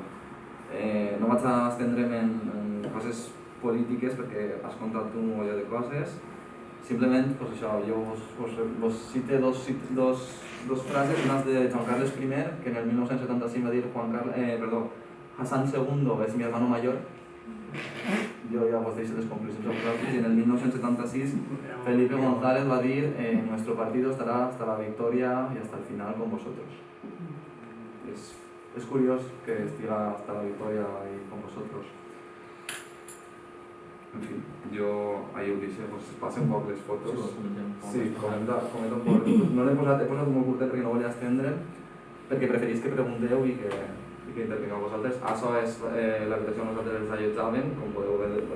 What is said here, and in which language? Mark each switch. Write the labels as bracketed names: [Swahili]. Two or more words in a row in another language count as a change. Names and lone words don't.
[Catalan] No vaig a estendre'm en coses polítiques perquè has contat tu un mogolló de coses. Simplement, pues això, jo vos cite dos frases, unes de Joan Carles I, que en el 1975 va dir Hassan II és [Spanish] mi hermano mayor. [Catalan] Jo ja vos deixo les conclusions a vosaltres, i en el 1976 Felipe González va dir [Spanish] nuestro partido estará hasta la victoria y hasta el final con vosotros. [Catalan] És curiós que estiga [Spanish] hasta la victoria y con vosotros. [Catalan] En fi, jo ahir ho deixo, us passo un poc les fotos. Sí, comenta un poc. No l'he posat molt curtet perquè no volia estendre'm, perquè preferís que pregunteu i que intervingueu vosaltres. Això és l'habitació on nosaltres ens allotjàvem, com podeu veure.